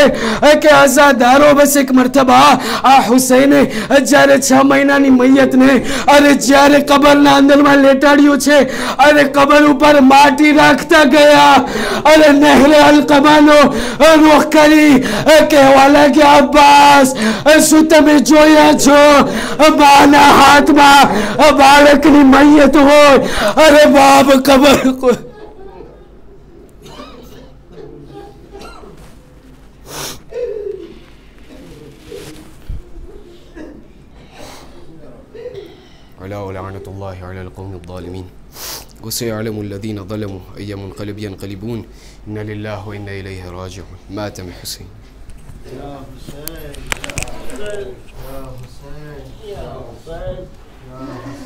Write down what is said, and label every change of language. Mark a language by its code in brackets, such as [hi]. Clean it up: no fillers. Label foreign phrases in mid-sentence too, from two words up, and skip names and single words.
[gu] કે અઝાદારો બસ એક મરતબા આ હુસૈને જ્યારે 6 મહિનાની મૈયતને અરે જ્યારે કબરના અંદરમાં લેટાડ્યું છે, અરે કબર ઉપર માટી રાખતા ગયા, અરે નહેરે અલકમાનો રૂખ કરી કહેવા લાગ્યા, અબ્બાસ શું તમે જોયા છો માના હાથમાં બાળકની મૈયત હોય, અરે બાપ કબર को [ar] ألا لعنة الله على القوم الظالمين وسيعلم الذين ظلموا أي منقلب ينقلبون إنا لله وإنا إليه راجعون। مات हुसैन। يا حسين، يا حسين، يا حسين، يا حسين، يا حسين.